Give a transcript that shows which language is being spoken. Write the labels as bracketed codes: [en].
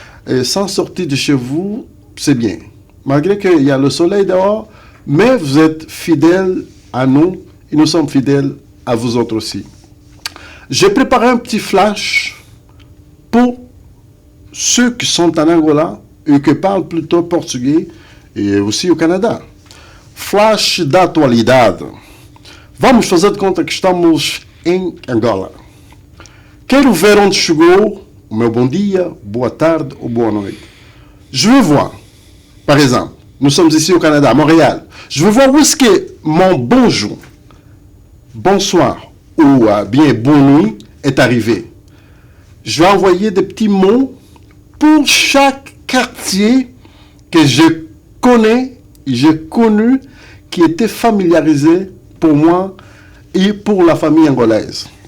[fr] Et sans sortir de chez vous, c'est bien. Malgré qu'il y a le soleil dehors, mais vous êtes fidèles à nous et nous sommes fidèles à vous autres aussi. J'ai préparé un petit flash pour ceux qui sont en Angola et qui parlent plutôt portugais [pt] e [fr] aussi [pt] o Canadá. Flash da atualidade. Vamos fazer de conta que estamos em Angola. Quero ver onde chegou o meu bom dia, boa tarde ou boa noite. [fr] Je veux voir, par exemple, nous sommes ici au Canada, à Montréal. Je veux voir où est-ce que mon bonjour, bonsoir ou bien bonne nuit est arrivé. Je vais envoyer des petits mots pour chaque quartier que je connais et j'ai connu qui était familiarisé pour moi et pour la famille angolaise.